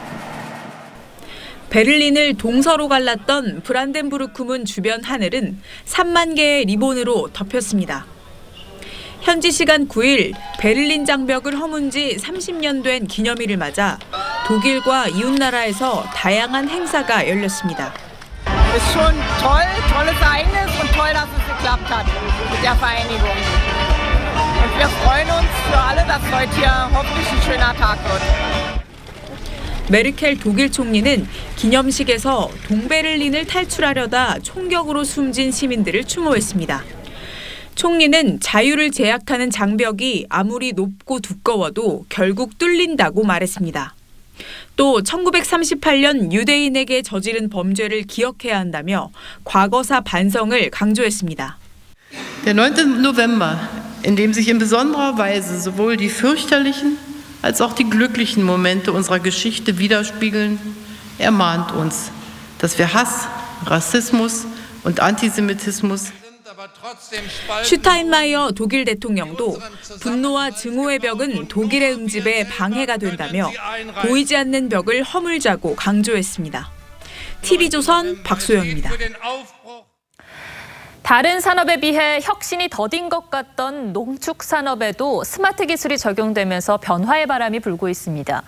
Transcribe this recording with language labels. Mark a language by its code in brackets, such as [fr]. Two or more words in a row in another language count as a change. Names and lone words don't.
[ko] 베를린을 동서로 갈랐던 브란덴부르크 문 주변 하늘은 3만 개의 리본으로 덮였습니다. 현지 시간 9일 베를린 장벽을 허문 지 30년 된 기념일을 맞아 독일과 이웃나라에서 다양한 행사가 열렸습니다. [de] ist schon toll, tolles Ereignis und toll, dass es geklappt hat mit der Vereinigung. Und wir freuen uns für alle, dass heute hier hoffentlich ein schöner Tag wird. [ko] 메르켈 독일 총리는 기념식에서 동베를린을 탈출하려다 총격으로 숨진 시민들을 추모했습니다. 총리는 자유를 제약하는 장벽이 아무리 높고 두꺼워도 결국 뚫린다고 말했습니다. 또 1938년 유대인에게 저지른 범죄를 기억해야 한다며 과거사 반성을 강조했습니다. [de] Der 9. November, in dem sich in besonderer Weise sowohl die fürchterlichen als auch die glücklichen Momente unserer Geschichte widerspiegeln, ermahnt uns, dass wir Hass, Rassismus und Antisemitismus [ko] 슈타인마이어 독일 대통령도 분노와 증오의 벽은 독일의 응집에 방해가 된다며 보이지 않는 벽을 허물자고 강조했습니다. TV조선 박소영입니다. 다른 산업에 비해 혁신이 더딘 것 같던 농축 산업에도 스마트 기술이 적용되면서 변화의 바람이 불고 있습니다.